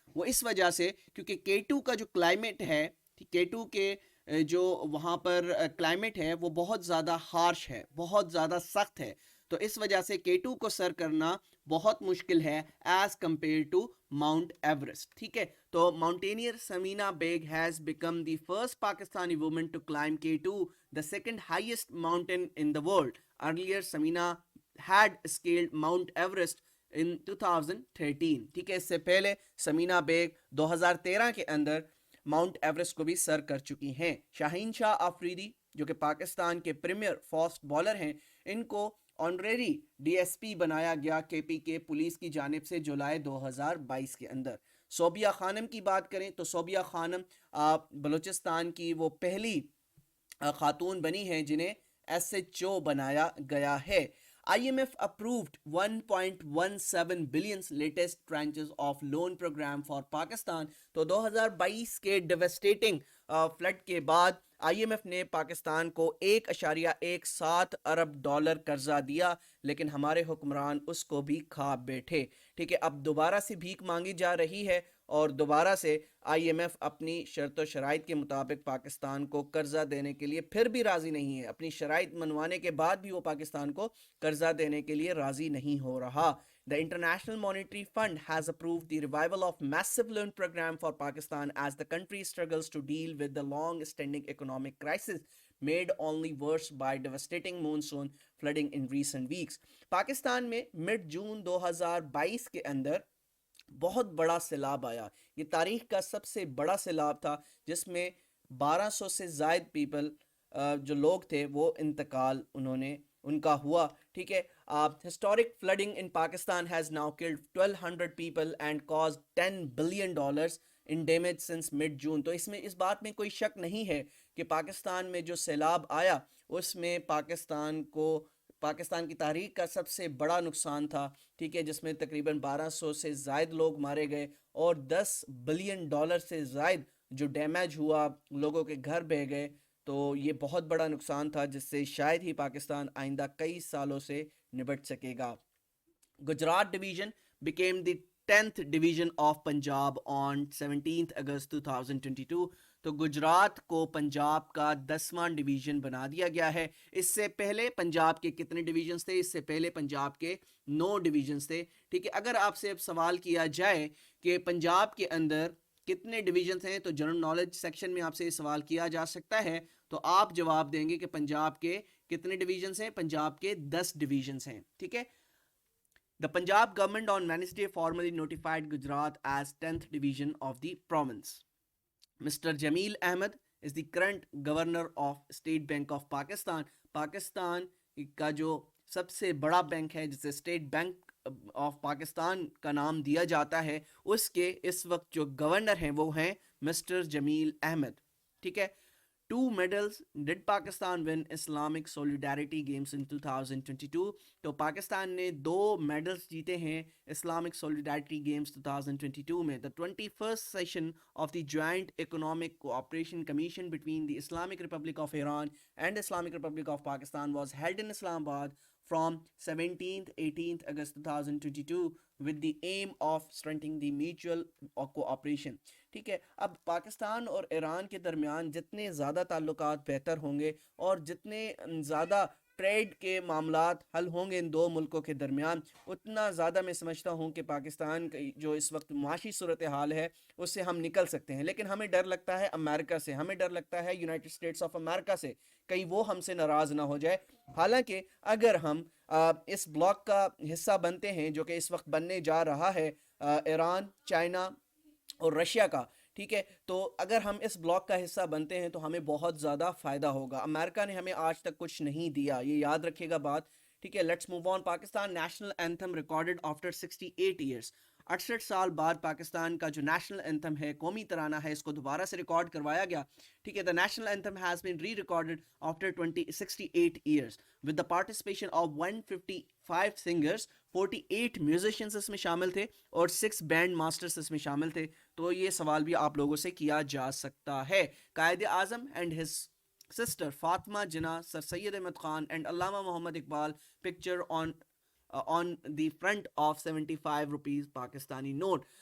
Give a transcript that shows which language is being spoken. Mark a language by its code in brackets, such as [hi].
[ur] وہ اس وجہ سے کیونکہ K2 کا جو کلائمیٹ ہے, K2 کے جو وہاں پر کلائمیٹ ہے وہ بہت زیادہ ہارش ہے, بہت زیادہ سخت ہے, تو اس وجہ سے K2 کو سر کرنا بہت مشکل ہے [en] as compare to [ur] Mount Everest. ٹھیک ہے. [en] تو mountaineer Samina Baig has become the first Pakistani woman to climb K2, the second highest mountain in the world. Earlier Samina had scaled Mount Everest in 2013. [ur] ٹھیک ہے. اس سے پہلے سمینہ بیگ 2013 کے اندر ماؤنٹ ایوریسٹ کو بھی سر کر چکی ہیں. شاہین شاہ آفریدی جو کہ پاکستان کے پریمیئر فاسٹ بالر ہیں, ان کو آنریری ڈی ایس پی بنایا گیا KP کے پولیس کی جانب سے جولائی 2022 کے اندر. صوبیہ خانم کی بات کریں تو صوبیہ خانم بلوچستان کی وہ پہلی خاتون بنی ہیں جنہیں SHO بنایا گیا ہے. [en] IMF approved 1.17 billion latest tranches of loan program for Pakistan. [ur] تو 2022 کے ڈیوسٹیٹنگ فلڈ کے بعد IMF نے پاکستان کو 1.17 ارب ڈالر قرضہ دیا, لیکن ہمارے حکمران اس کو بھی کھا بیٹھے. ٹھیک ہے. اب دوبارہ سے بھیک مانگی جا رہی ہے اور دوبارہ سے IMF اپنی شرط و شرائط کے مطابق پاکستان کو قرضہ دینے کے لیے پھر بھی راضی نہیں ہے. اپنی شرائط منوانے کے بعد بھی وہ پاکستان کو قرضہ دینے کے لیے راضی نہیں ہو رہا. [en] The International Monetary Fund has approved the revival of massive loan program for Pakistan as the country struggles to deal with the long-standing economic crisis made only worse by devastating monsoon flooding in recent weeks. [ur] Pakistan میں mid جون 2022 کے اندر بہت بڑا سیلاب آیا. یہ تاریخ کا سب سے بڑا سیلاب تھا جس میں 1200 سے زائد پیپل جو لوگ تھے وہ انتقال انہوں نے ان کا ہوا. ٹھیک ہے. [en] Historic flooding in Pakistan has now killed 1200 people and cause $10 billion in damage since mid June. [ur] تو اس بات میں کوئی شک نہیں ہے کہ پاکستان میں جو سیلاب آیا اس میں پاکستان کی تاریخ کا سب سے بڑا نقصان تھا. ٹھیک ہے. جس میں تقریباً 1200 سے زائد لوگ مارے گئے اور $10 billion سے زائد جو ڈیمیج ہوا, لوگوں کے گھر بہ گئے. تو یہ بہت بڑا نقصان تھا جس سے شاید ہی پاکستان آئندہ کئی سالوں سے نبٹ سکے گا. [en] Gujrat division became the 10th division of Punjab on 17th August 2022. [ur] تو گجرات کو پنجاب کا 10واں ڈویژن بنا دیا گیا ہے. اس سے پہلے پنجاب کے کتنے ڈویژنز تھے؟ اس سے پہلے پنجاب کے 9 ڈویژنز تھے. ٹھیک ہے. اگر آپ سے اب سوال کیا جائے کہ پنجاب کے اندر کتنے ڈویژنز ہیں تو جنرل نالج سیکشن میں آپ سے یہ سوال کیا جا سکتا ہے, تو آپ جواب دیں گے کہ پنجاب کے کتنے ڈویژنز ہیں؟ پنجاب کے 10 ڈویژنز ہیں. ٹھیک ہے. [en] The Punjab government on Wednesday formally notified Gujarat as 10th division of the province. Mr. Jameel Ahmed is the current governor of State Bank of Pakistan. [ur] Pakistan کا جو سب سے بڑا بینک ہے جسے اسٹیٹ بینک آف پاکستان کا نام دیا جاتا ہے, اس کے اس وقت جو گورنر ہیں وہ ہیں مسٹر جمیل احمد. ٹھیک ہے. [en] 2 medals did Pakistan win Islamic Solidarity Games in 2022. [ur] تو پاکستان نے 2 میڈلز جیتے ہیں اسلامک سولیڈیرٹی گیمز 2022 میں. [en] The 21st session of the Joint Economic Cooperation Commission between the Islamic Republic of Iran and Islamic Republic of Pakistan was held in Islamabad from 17th-18th August 2022 with the aim of strengthening the mutual cooperation. [ur] ٹھیک ہے. اب پاکستان اور ایران کے درمیان جتنے زیادہ تعلقات بہتر ہوں گے اور جتنے زیادہ ٹریڈ کے معاملات حل ہوں گے ان دو ملکوں کے درمیان, اتنا زیادہ میں سمجھتا ہوں کہ پاکستان کی جو اس وقت معاشی صورتحال ہے اس سے ہم نکل سکتے ہیں. لیکن ہمیں ڈر لگتا ہے امریکہ سے, ہمیں ڈر لگتا ہے یونائٹڈ اسٹیٹس آف امریکہ سے, کہیں وہ ہم سے ناراض نہ ہو جائے. حالانکہ اگر ہم اس بلاک کا حصہ بنتے ہیں جو کہ اس وقت بننے جا رہا ہے ایران, چائنا اور رشیا کا, ٹھیک ہے, تو اگر ہم اس بلاک کا حصہ بنتے ہیں تو ہمیں بہت زیادہ فائدہ ہوگا. امریکہ نے ہمیں آج تک کچھ نہیں دیا, یہ یاد رکھیے گا بات. ٹھیک ہے. [en] Let's move on. Pakistan national anthem recorded after 68 years. [ur] 68 سال بعد پاکستان کا جو نیشنل اینتھم ہے, قومی ترانہ ہے, اس کو دوبارہ سے ریکارڈ کروایا گیا. ٹھیک ہے. [en] The national anthem has been re recorded after 68 years with the participation of 155 singers. [ur] 48 musicians اس میں شامل تھے اور 6 بینڈ ماسٹرس اس میں شامل تھے. تو یہ سوال بھی آپ لوگوں سے کیا جا سکتا ہے. [en] Quaid Azam and his sister Fatima Jinnah, sir Syed Ahmad Khan and Allama Muhammad Iqbal picture on the front of 75 rupees Pakistani note.